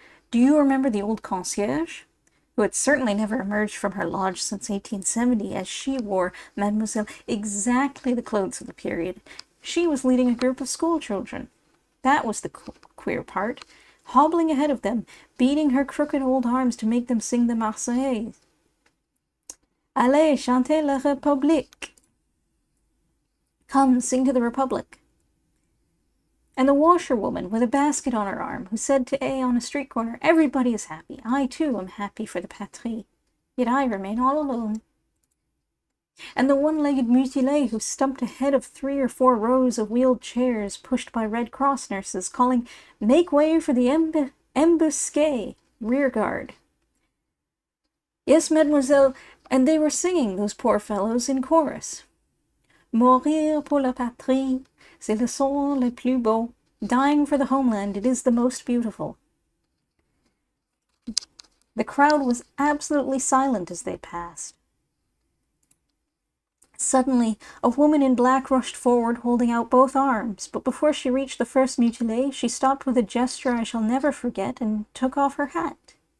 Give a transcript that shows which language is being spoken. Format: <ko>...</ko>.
<en>Do you remember the old concierge, who had certainly never emerged from her lodge since 1870, as she wore, Mademoiselle, exactly the clothes of the period? She was leading a group of school children. That was the queer part. Hobbling ahead of them, beating her crooked old arms to make them sing the Marseillaise.</en> <fr>Allez, chantez la République.</fr> <en>Come, sing to the Republic. And the washerwoman with a basket on her arm, who said to A on a street corner, everybody is happy. I, too, am happy for the patrie. Yet I remain all alone. And the one-legged mutilé who stumped ahead of 3 or 4 rows of wheeled chairs pushed by Red Cross nurses, calling, make way for the embusqué, rear guard. Yes, mademoiselle, and they were singing, those poor fellows, in chorus.</en> <fr>Mourir pour la patrie, c'est le sang le plus beau.</fr> <en>Dying for the homeland, it is the most beautiful. The crowd was absolutely silent as they passed. Suddenly, a woman in black rushed forward, holding out both arms, but before she reached the first mutilé, she stopped with a gesture I shall never forget and took off her hat.</en>